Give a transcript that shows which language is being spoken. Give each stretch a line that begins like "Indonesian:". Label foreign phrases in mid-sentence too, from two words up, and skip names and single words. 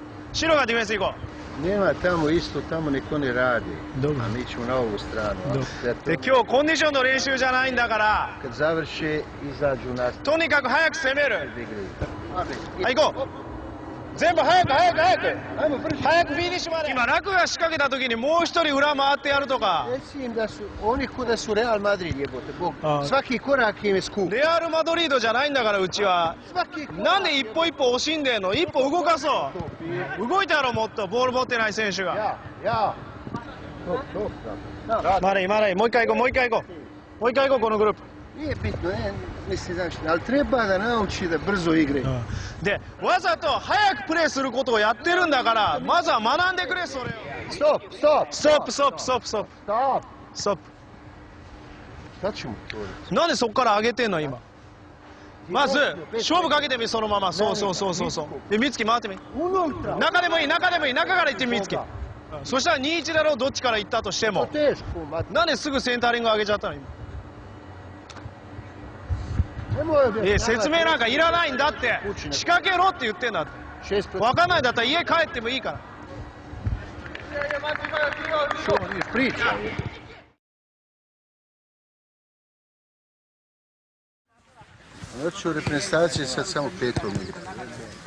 Japanese: 白がディフェンス行こ
Serbian: Nema tamo isto, tamo niko ne radi. Dobro. A mi ćemo na ovu stranu. Dobro. う。
Japanese: で、今日コンディションの練習じゃないんだから、
Serbian: Kad završe, izađu nas.
Japanese: とにかく早く攻める。
Serbian: Da igraju.
Japanese: はい、行こう。全部早く早く早く。早くフィニッシュまで。今、楽が仕掛けた時にもう一人裏回ってやるとか。
Serbian: Reci im da su, oni ko da su Real Madrid jebote, Bog. Svaki korak im je skup.
Japanese: レアル・マドリードじゃないんだから、うちは。
Serbian: Svaki korak.
Japanese: なんで一歩一歩惜しんでんの？一歩動かそう。動いたやろ、もっと。ボール持ってない選手が。
Serbian: Ja. Top.
Japanese: まだいい、まだいい。もう一回行こう、もう一回行こう。もう一回行こう、このグループ。
Serbian: Nije bitno, ne, mislim, znaš, ali treba da nauči da brzo igraju.
Japanese: で、わざと早くプレーすることをやってるんだから、まずは学んでくれ、それを。
Serbian: Stop, stop.
Japanese: ストップ、ストップ、ストップ、ストップ。
Serbian: Stop.
Japanese: ストップ。
Serbian: Šta ćemo to?
Japanese: なんでそこから上げてんの、今。まず、勝負かけてみ、そのまま。そうそうそうそうそう。で、美月回ってみ。
Serbian: Unutra.
Japanese: 中でもいい、中でもいい、中から行ってみ、美月。そしたら2-1だろう、どっちから行ったとしても。
Serbian: Teško, mat.
Japanese: なんですぐセンタリング上げちゃったの、今。
Serbian: Nemoj
Japanese: いや、説明なんかいらないんだって。仕掛けろって言ってんだって。 6 わかんないんだったら家帰ってもいいから。
Serbian: Što vidiš, priča. Znači u reprezentaciji sad samo petom igra.